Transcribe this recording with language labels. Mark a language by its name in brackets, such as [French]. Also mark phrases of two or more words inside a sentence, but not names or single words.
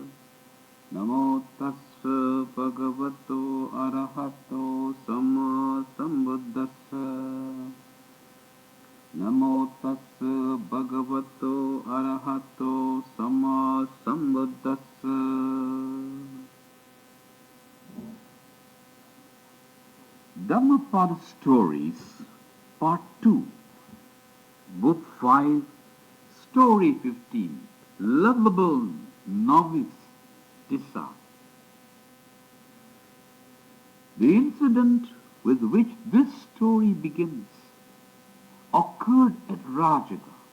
[Pali] Namo tassa bhagavato arahato samma sambuddhassa. Namo tassa bhagavato arahato samma sambuddhassa. [English] Dhammapada Stories, Part 2, Book 5, Story 15, Lovable, Novice, Tissa. The incident with which this story begins occurred at Rajaga.